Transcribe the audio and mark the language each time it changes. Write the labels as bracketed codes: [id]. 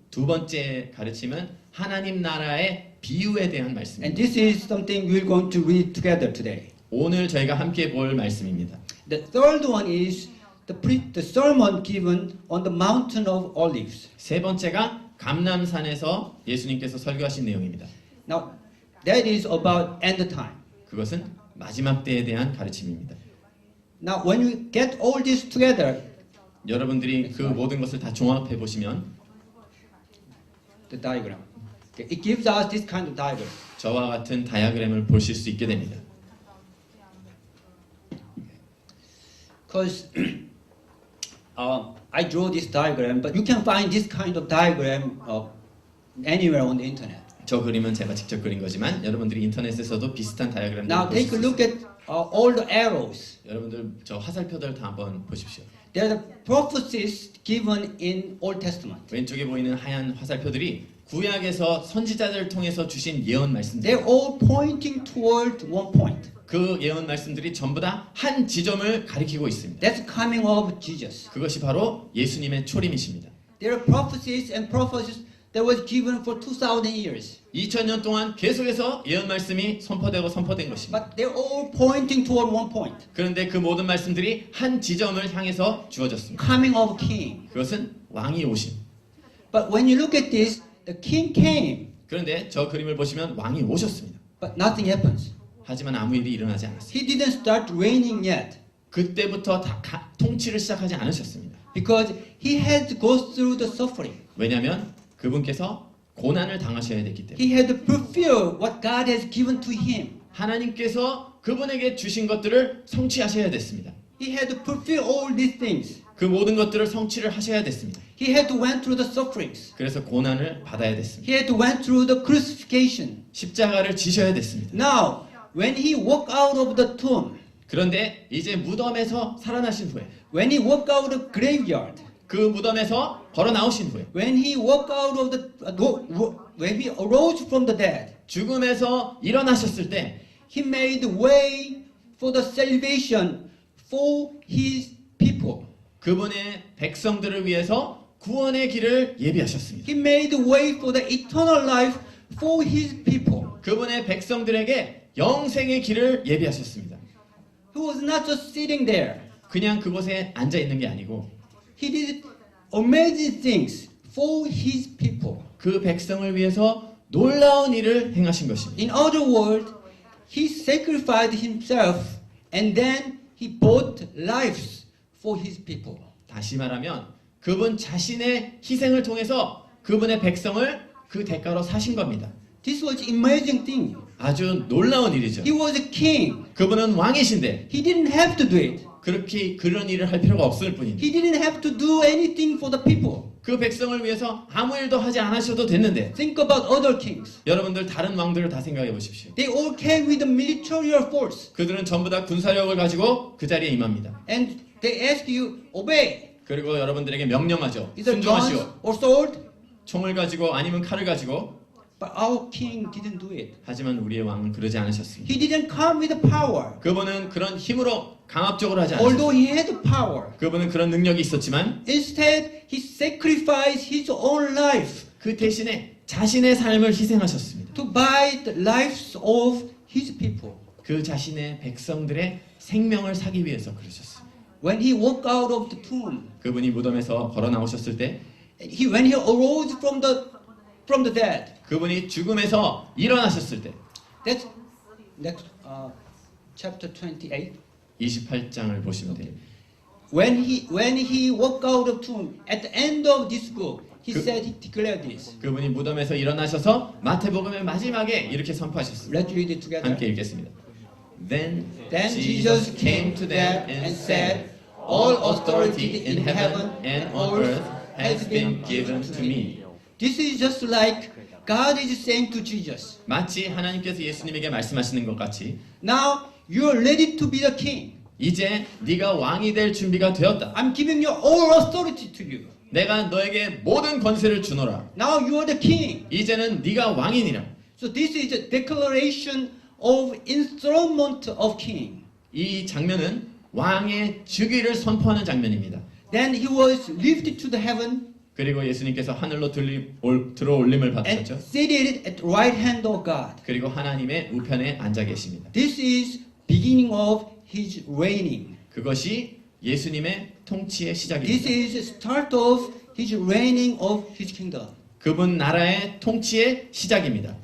[ko] 두 번째 가르침은 하나님 나라의 비유에 대한 [en] And [ko] 말씀입니다. [en] this is something we're going to read together today. [ko] 오늘 저희가 함께 볼 말씀입니다. [en] The third one is the sermon given on the mountain of olives. [ko] 세 번째가 감람산에서 예수님께서 설교하신 내용입니다. [en] Now, that is about end time. [ko] 그것은 마지막 때에 대한 가르침입니다. [en] Now, when you get all this together, [ko] 여러분들이 그 모든 것을 다 종합해 보시면 [en] the diagram, okay, it gives us this kind of diagram. [ko] 저와 같은 다이어그램을 보실 수 있게 됩니다. [en] Because I draw this diagram, but you can find this kind of diagram anywhere on the internet. [ko] 저 그림은 제가 직접 그린 거지만 여러분들이 인터넷에서도 비슷한 다이어그램을 [en] Now [ko] 보실 [en] take [ko] 수 [en] a [ko] 있습니다. [en] look at all the arrows. [ko] 여러분들 저 화살표들 다 한번 보십시오. [en] They are the prophecies given in Old Testament. [ko] 왼쪽에 보이는 하얀 화살표들이 구약에서 선지자들을 통해서 주신 예언 말씀들. [en] They're all pointing toward one point. [ko] 그 예언 말씀들이 전부 다 한 지점을 가리키고 있습니다. [en] That's coming of Jesus. [ko] 그것이 바로 예수님의 초림이십니다. [en] There are prophecies and prophecies that was given for 2,000 years. [ko] 2000년 동안 계속해서 예언 말씀이 선포되고 선포된 것입니다. [en] But they're all pointing toward one point. [ko] 그런데 그 모든 말씀들이 한 지점을 향해서 주어졌습니다. [en] Coming of King. [ko] 그것은 왕이 오심. [en] But when you look at this, the King came, [ko] 그런데 저 그림을 보시면 왕이 오셨습니다. [en] but nothing happens. [ko] 하지만 아무 일이 일어나지 않았습니다. [en] He didn't start reigning yet [ko] 그때부터 통치를 시작하지 않으셨습니다. [en] because he had to go through the suffering. [ko] 왜냐하면 그분께서 고난을 당하셔야 됐기 때문에 [en] He had to fulfill what God has given to him. [ko] 하나님께서 그분에게 주신 것들을 성취하셔야 됐습니다. [en] He had to fulfill all these things. [ko] 그 모든 것들을 성취를 하셔야 됐습니다. [en] He had to went through the sufferings. [ko] 그래서 고난을 받아야 됐습니다. [en] He had to went through the crucifixion. [ko] 십자가를 지셔야 됐습니다. [en] Now, when he walked out of the tomb, [ko] 그런데 이제 무덤에서 살아나신 후에 [en] when he walked out of the graveyard, [ko] 그 무덤에서 걸어 나오신 후에 [en] when he walked out of the, when he arose from the dead, [ko] 죽음에서 일어나셨을 때 [en] he made way for the salvation for his people. [ko] 그분의 백성들을 위해서 구원의 길을 예비하셨습니다. [en] He made way for the eternal life for his people. [ko] 그분의 백성들에게 영생의 길을 예비하셨습니다. [en] He was not just sitting there. [ko] 그냥 그곳에 앉아 있는 게 아니고 [en] He did amazing things for his people. [ko] 그 백성을 위해서 놀라운 일을 행하신 것입니다. [en] In other words, he sacrificed himself and then he bought lives for his people. [ko] 다시 말하면 그분 자신의 희생을 통해서 그분의 백성을 그 대가로 사신 겁니다. [en] This was amazing thing. [ko] 아주 놀라운 일이죠. [en] He was a king. [ko] 그분은 왕이신데 [en] He didn't have to do it. [ko] 그렇게 그런 일을 할 필요가 없을 뿐입니다. [en] He didn't have to do anything for the people. [ko] 그 백성을 위해서 아무 일도 하지 않으셔도 됐는데 [en] Think about other kings. [ko] 여러분들 다른 왕들을 다 생각해 보십시오. [en] They all came with a military force. [ko] 그들은 전부 다 군사력을 가지고 그 자리에 임합니다. [en] And they ask you, obey. [ko] 그리고 여러분들에게 명령하죠. [en] Either guns [ko] 순종하시오. [en] or sword. [ko] 총을 가지고 아니면 칼을 가지고. [en] But our king didn't do it. [ko] 하지만 우리의 왕은 그러지 않으셨습니다. [en] He didn't come with power. [ko] 그분은 그런 힘으로 강압적으로 하지 [en] Although [ko] 않으셨습니다. [en] he had power. [ko] 그분은 그런 능력이 있었지만 [en] Instead, he sacrificed his own life [ko] 그 대신에 자신의 삶을 희생하셨습니다. [en] to buy the lives of his people. [ko] 그 자신의 백성들의 생명을 사기 위해서 그러셨습니다. [en] When he walked out of the tomb, [ko] 그분이 무덤에서 걸어 나오셨을 때 [en] when he arose from the dead, [ko] 그분이 죽음에서 일어나셨을 때 [en] that's next chapter 28. [ko] 28장을 보시면 돼요. [en] When he walked out of tomb, at the end of this book, he said, he declared this. [ko] 그분이 무덤에서 일어나셔서 마태복음의 마지막에 이렇게 선포하셨습니다. [en] Let's read it together. [ko] 함께 읽겠습니다. [en] Then Jesus came to them and said, All authority in heaven and on earth has been given to me. This is just like God is saying to Jesus, [ko] 마치 하나님께서 예수님에게 말씀하시는 것 같이 [en] now you are ready to be the king. [ko] 이제 네가 왕이 될 준비가 되었다. [en] I'm giving you all authority to you. [ko] 내가 너에게 모든 권세를 주노라. [en] Now you are the king. [ko] 이제는 네가 왕이니라. [en] So this is a declaration of enthronement of king. [ko] 이 장면은 왕의 즉위를 선포하는 장면입니다. [en] Then he was lifted to the heaven [ko] 그리고 예수님께서 하늘로 들어올림을 [en] and [ko] 받으셨죠. [en] seated at the right hand of God. [ko] 그리고 하나님의 우편에 앉아 계십니다. [en] This is beginning of his reigning. [ko] 그것이 예수님의 통치의 [en] This [ko] 시작입니다. [en] is start of his reigning of his kingdom. [ko] 그분 나라의 통치의 시작입니다.